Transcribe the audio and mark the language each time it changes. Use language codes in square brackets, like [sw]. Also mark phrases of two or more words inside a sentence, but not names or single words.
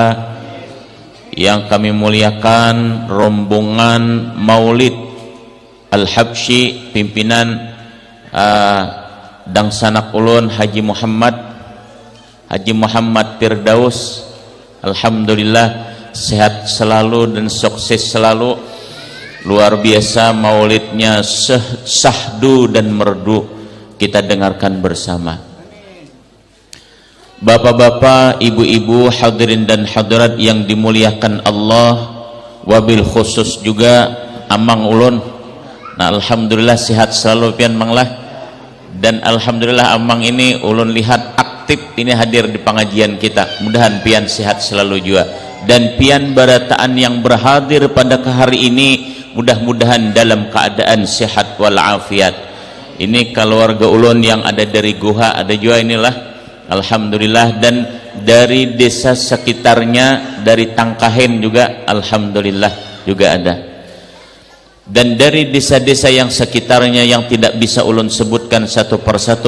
[id] Yang kami muliakan rombongan Maulid Al-Habsyi pimpinan [bjn] Dangsanak Ulun [id] Haji Muhammad Firdaus, alhamdulillah sehat selalu dan sukses selalu. Luar biasa maulidnya, sahdu dan merdu kita dengarkan bersama. Bapak-bapak, ibu-ibu, hadirin dan hadirat yang dimuliakan Allah, [ar] wabil khusus [id] juga [bjn] amang ulun. [id] Nah, alhamdulillah sehat selalu [bjn] pian manglah, [id] dan alhamdulillah amang ini ulun lihat aktif ini hadir di pengajian kita. Mudahan pian sehat selalu juga, dan pian barataan yang berhadir pada hari ini mudah-mudahan dalam keadaan sehat walafiat. Ini keluarga ulun yang ada dari Guha ada juga inilah, alhamdulillah, dan dari desa sekitarnya, dari Tangkahen juga alhamdulillah juga ada, dan dari desa-desa yang sekitarnya yang tidak bisa ulun sebutkan satu persatu.